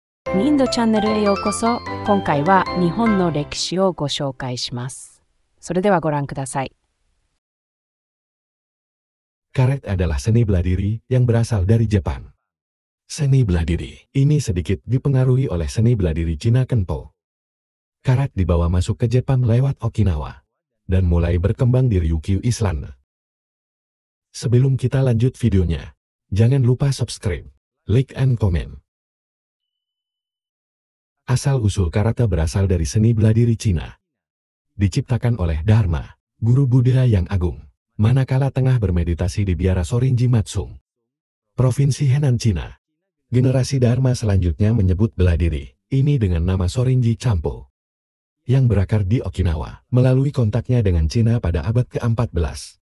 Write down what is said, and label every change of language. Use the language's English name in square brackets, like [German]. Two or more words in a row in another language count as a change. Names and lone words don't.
[Japanese] インドチャンネルへようこそ。今回は日本の歴史をご紹介します。それではご覧ください。 [Indonesian] Karet adalah seni beladiri yang berasal dari Jepang. Seni beladiri ini sedikit dipengaruhi oleh seni beladiri Cina Kenpo. Karet dibawa masuk ke Jepang lewat Okinawa dan mulai berkembang di Ryukyu Island. Sebelum kita lanjut videonya, jangan lupa subscribe, [English] like, and comment. [Indonesian] Asal-usul karate berasal dari seni beladiri Cina. Diciptakan oleh Dharma, guru Buddha yang agung, manakala tengah bermeditasi di biara Sorinji Matsung, Provinsi Henan, Cina. Generasi Dharma selanjutnya menyebut beladiri ini dengan nama Sorinji Champo, yang berakar di Okinawa, melalui kontaknya dengan Cina pada abad ke-14.